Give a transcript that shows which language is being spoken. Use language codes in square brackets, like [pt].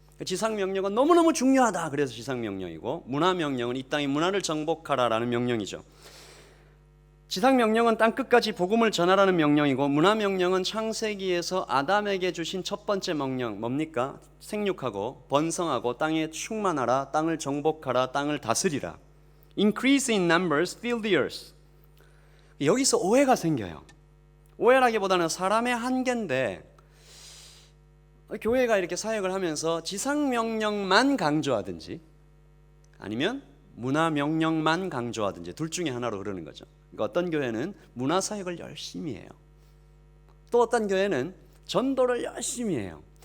[ko] 지상 명령은 너무너무 중요하다. 그래서 지상 명령이고, 문화 명령은 이 땅의 문화를 정복하라라는 명령이죠. 지상 명령은 땅 끝까지 복음을 전하라는 명령이고, 문화 명령은 창세기에서 아담에게 주신 첫 번째 명령 뭡니까? 생육하고 번성하고 땅에 충만하라, 땅을 정복하라, 땅을 다스리라. [en] Increase in numbers, fill the earth. [ko] 여기서 오해가 생겨요. 오해라기보다는 사람의 한계인데 교회가 이렇게 사역을 하면서 지상명령만 강조하든지 아니면 문화명령만 강조하든지 둘 중에 하나로 흐르는 거죠. 그러니까 어떤 교회는 문화사역을 열심히 해요. 또 어떤 교회는 전도를 열심히 해요.